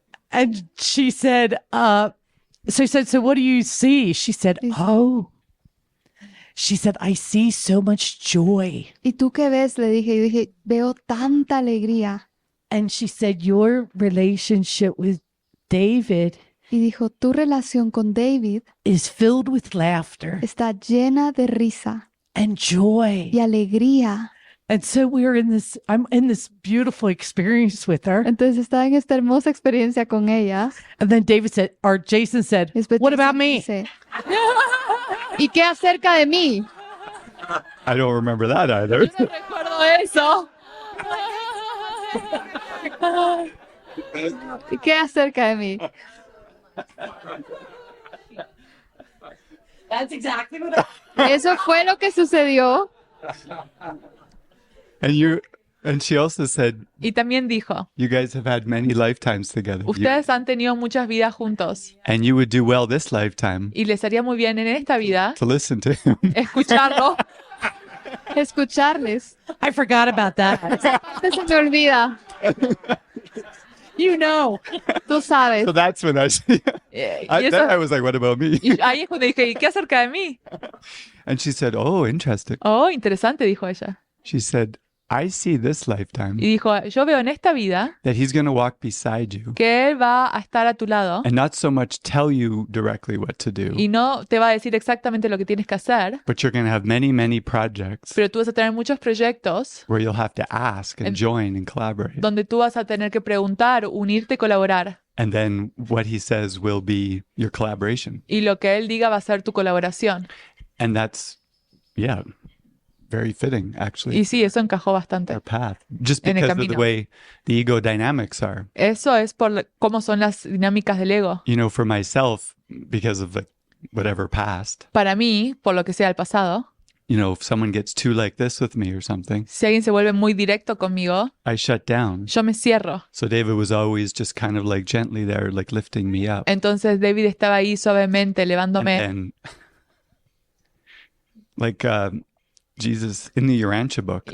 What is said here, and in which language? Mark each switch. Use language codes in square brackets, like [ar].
[en] And she said, so I said, so what do you see? She said, oh. She said, I see so much joy. [es] ¿Y tú qué ves? Le dije. Yo dije, veo tanta alegría. [en] And she said, your relationship with David [es] Y dijo, tu relación con David [en] is filled with laughter [es] está llena de risa [en] and joy. [es] y alegría. [en] And so I'm in this beautiful experience with her. [es] Entonces estaba en esta hermosa experiencia con ella. [en] And then Jason said, [es] Después [en] what [es] Jason [en] about me? [es] dice, ¿y qué acerca de mí? [en] I don't remember that either. [es] No recuerdo eso. ¿Y qué acerca de mí? [en] That's exactly what [es] Eso fue lo que sucedió. [en] And she also said, [es] Y también dijo, [en] you guys have had many lifetimes together. [es] ustedes han tenido muchas vidas juntos [en] And you would do well this lifetime [es] y les haría muy bien en esta vida [en] to listen to him. [es] escucharlo. Escucharles. [en] I forgot about that. [es] Se me olvida. [en] You know. [es] Tú sabes. [en] So that's when [es] Y eso, [en] I was like, what about me? [es] y ahí es cuando dije, ¿y qué acerca de mí? [en] And she said, oh, interesting. [es] Oh, interesante, dijo ella. [en] She said, I see this lifetime [es] Y dijo, yo veo en esta vida [en] that he's going to walk beside you [es] que Él va a estar a tu lado [en] and not so much tell you directly what to do, [es] y no te va a decir exactamente lo que tienes que hacer, [en] but you're going to have many, many projects [es] pero tú vas a tener muchos proyectos [en] where you'll have to ask and join and collaborate. [es] donde tú vas a tener que preguntar, unirte y colaborar. [en] And then what he says will be your collaboration. [es] Y lo que Él diga va a ser tu colaboración. [en] And that's, yeah, very fitting, actually. [es] Y sí, eso encajó bastante. [en] Our path. Just [es] En el [en] because of the [es] camino. [en] way the ego dynamics are. [es] Eso es por cómo son las dinámicas del ego. [en] You know, for myself, because of like whatever past, [es] Para mí, por lo que sea el pasado, [en] you know, if someone gets too like this with me or something, [es] si alguien se vuelve muy directo conmigo, [en] I shut down. [es] yo me cierro. [en] So David was always just kind of like gently there, like lifting me up. [es] Entonces David estaba ahí suavemente, elevándome. [en] And like Jesus in the Urantia book,